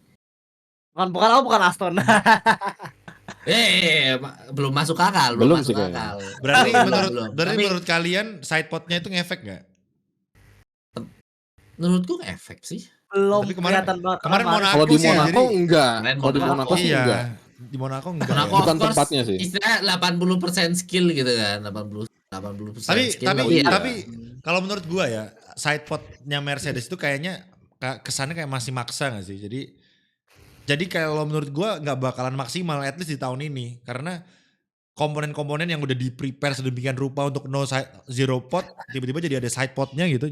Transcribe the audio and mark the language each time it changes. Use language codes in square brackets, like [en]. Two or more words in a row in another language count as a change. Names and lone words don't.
[id] Bukan Aston. Belum masuk akal, Belum masuk sih kayaknya. akal. Berarti Belum. berarti Tapi menurut kalian sidepodnya itu ngefek gak? menurutku efek sih. Belum Tapi kemarin- kelihatan banget. kemarin Monaco Kalau di sih ya, Monaco jadi- enggak. Keren Kalau di Monaco. Monaco sih Iya, enggak. di Monaco enggak. Monaco ya. Bukan [en] of course, [id] tempatnya sih. Istilah 80% skill gitu kan, 80% skill. Tapi kalau menurut gua ya sidepodnya Mercedes itu kayaknya kesannya kayak masih maksa gak sih? Jadi kalau menurut gua nggak bakalan maksimal [en] at least [id] di tahun ini, karena komponen-komponen yang udah di prepare sedemikian rupa untuk [en] zero pod [id] tiba-tiba jadi ada side podnya gitu.